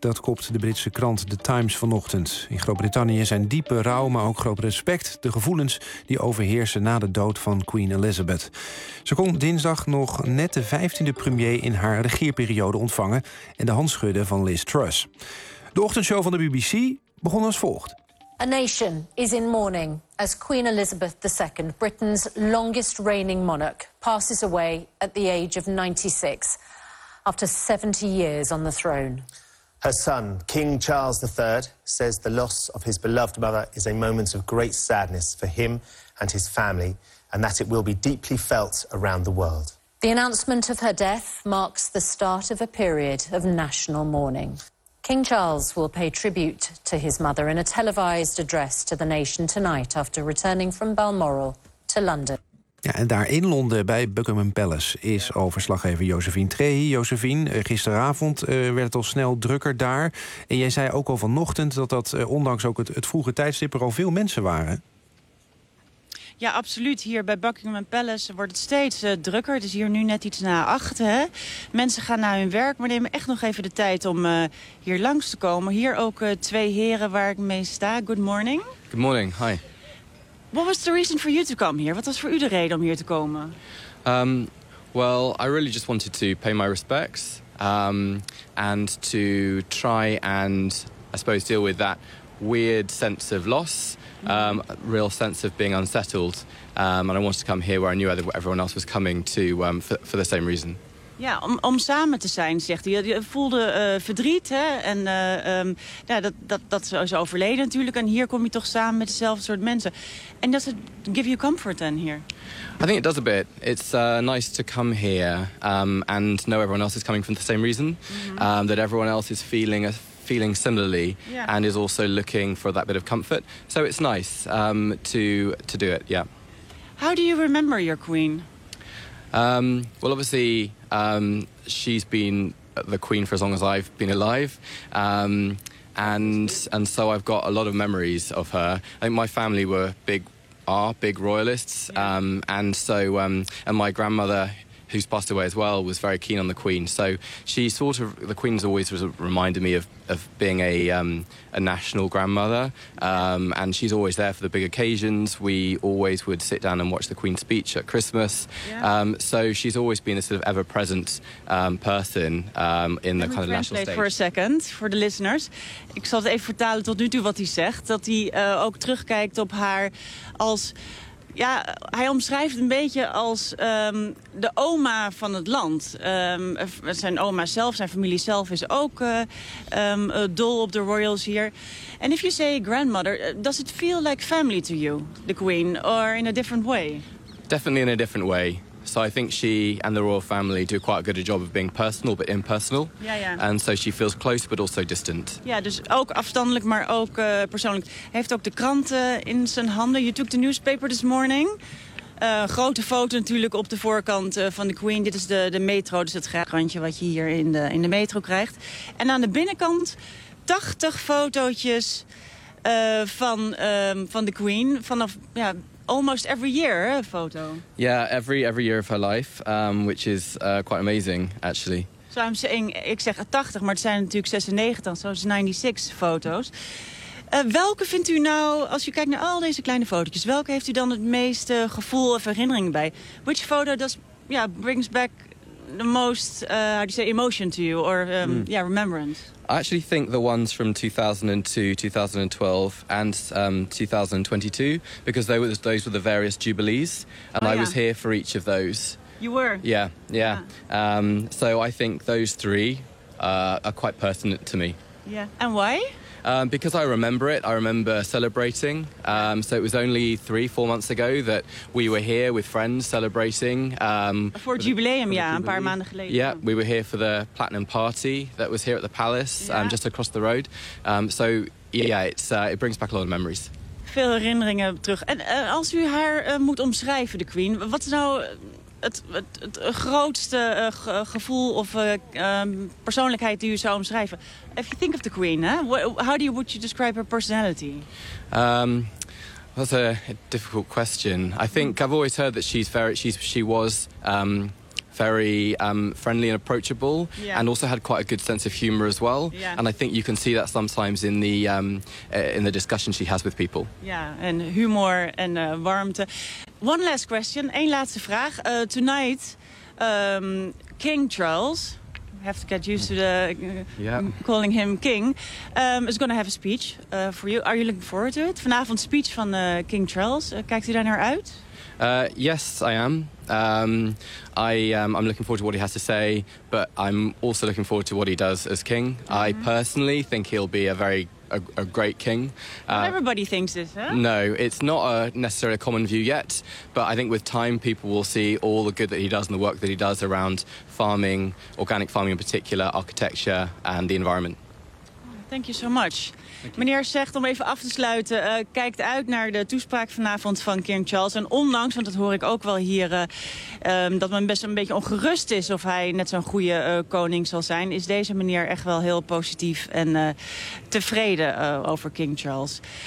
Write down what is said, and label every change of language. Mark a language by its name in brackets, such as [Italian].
[Dutch] Dat kopt de Britse krant The Times vanochtend. In Groot-Brittannië zijn diepe rouw, maar ook groot respect. De gevoelens die overheersen na de dood van Queen Elizabeth. Ze kon dinsdag nog net de 15e premier in haar regeerperiode ontvangen en de hand schudden van Liz Truss. De ochtendshow van de BBC begon als volgt. [English] A nation is in mourning as Queen Elizabeth II, Britain's longest reigning monarch, passes away at the age of 96, after 70 years on the throne. Her son, King Charles III, says the loss of his beloved mother is a moment of great sadness for him and his family, and that it will be deeply felt around the world. The announcement of her death marks the start of a period of national mourning. King Charles will pay tribute to his mother in a televised address to the nation tonight after returning from Balmoral to London. [Dutch] Ja, en daar in Londen bij Buckingham Palace is al verslaggever Josephine Trehi. Josephine, gisteravond werd het al snel drukker daar. En jij zei ook al vanochtend dat dat ondanks ook het vroege tijdstip er al veel mensen waren. Ja, absoluut. Hier bij Buckingham Palace wordt het steeds drukker. Het is hier nu net iets na acht. Hè? Mensen gaan naar hun werk, maar nemen echt nog even de tijd om hier langs te komen. Hier ook twee heren waar ik mee sta. [English] Good morning. Good morning. Hi. What was the reason for you to come here? [Dutch] Wat was voor u de reden om hier te komen? [English] Well, I really just wanted to pay my respects. And to try and, I suppose, deal with that weird sense of loss. Real sense of being unsettled. And I wanted to come here where I knew everyone else was coming to for the same reason. [Dutch] Ja, om samen te zijn, zegt hij. Je voelde verdriet, hè? En dat is overleden natuurlijk. En hier kom je toch samen met dezelfde soort mensen. [English] And does it give you comfort then here? I think it does a bit. It's nice to come here and know everyone else is coming for the same reason. Mm-hmm. That everyone else is feeling similarly, yeah. And is also looking for that bit of comfort. So it's nice to do it, yeah. How do you remember your queen? Well, obviously, she's been the queen for as long as I've been alive. And so I've got a lot of memories of her. I think my family are big royalists. Yeah. And my grandmother, who's passed away as well, was very keen on the queen. So she sort of, the queen's always reminded me of being a national grandmother. And she's always there for the big occasions. We always would sit down and watch the queen's speech at Christmas. Yeah. So she's always been a sort of ever-present person in the kind of national stage. For a second, for the listeners. [Dutch] Ik zal het even vertalen tot nu toe wat hij zegt. Dat hij ook terugkijkt op haar als... Ja, hij omschrijft een beetje als de oma van het land. Zijn oma zelf, zijn familie zelf is ook dol op de royals hier. [English] And if you say grandmother, does it feel like family to you, the queen, or in a different way? Definitely in a different way. So I think she and the royal family do quite a good job of being personal but impersonal. [Dutch] Ja, ja. [English] And so she feels close but also distant. [Dutch] Ja, dus ook afstandelijk, maar ook persoonlijk. Hij heeft ook de kranten in zijn handen. [English] You took the newspaper this morning. [Dutch] Grote foto natuurlijk op de voorkant van de Queen. Dit is de metro, dus het krantje wat je hier in de metro krijgt. En aan de binnenkant 80 fotootjes van de Queen vanaf... [English] Ja, almost every year, a photo. Yeah, every year of her life, which is quite amazing, actually. So I'm saying, [Dutch] ik zeg 80, maar het zijn natuurlijk 96, zo is 96 foto's. Welke vindt u nou, als u kijkt naar al deze kleine fotootjes, welke heeft u dan het meeste gevoel of herinnering bij? [English] Which photo does, yeah, brings back the most, how do you say, emotion to you, or yeah, remembrance? I actually think the ones from 2002, 2012 and 2022, because those were the various jubilees, and oh, yeah. I was here for each of those. You were? Yeah. So I think those three are quite pertinent to me. Yeah. And why? Because I remember it. I remember celebrating. So it was only 3-4 months ago that we were here with friends celebrating. [Dutch] For jubileum, yeah, een paar maanden geleden. [English] Yeah, we were here for the platinum party that was here at the palace, yeah. Just across the road. It brings back a lot of memories. [Dutch] Veel herinneringen terug. En als u haar moet omschrijven, de Queen, wat is nou het grootste gevoel of persoonlijkheid die u zou omschrijven? [English] If you think of the Queen, would you describe her personality? That's a difficult question. I think I've always heard that she was very friendly and approachable, yeah. And also had quite a good sense of humor as well. Yeah. And I think you can see that sometimes in the discussion she has with people. Yeah, and humor and warmte. One last question, [Dutch] één laatste vraag. [English] Tonight, King Charles. Have to get used to the calling him king. Is going to have a speech for you. Are you looking forward to it? [Dutch] Vanavond speech van King Charles. Kijkt u daar naar uit? [English] Yes, I am. I'm looking forward to what he has to say, but I'm also looking forward to what he does as king. Mm-hmm. I personally think he'll be a very a great king. Everybody thinks this, huh? No, it's not a necessarily a common view yet, but I think with time people will see all the good that he does and the work that he does around farming, organic farming in particular, architecture and the environment. Thank you so much. [Dutch] Meneer zegt, om even af te sluiten, kijkt uit naar de toespraak vanavond van King Charles. En ondanks, want dat hoor ik ook wel hier, dat men best een beetje ongerust is of hij net zo'n goede koning zal zijn, is deze meneer echt wel heel positief en tevreden over King Charles.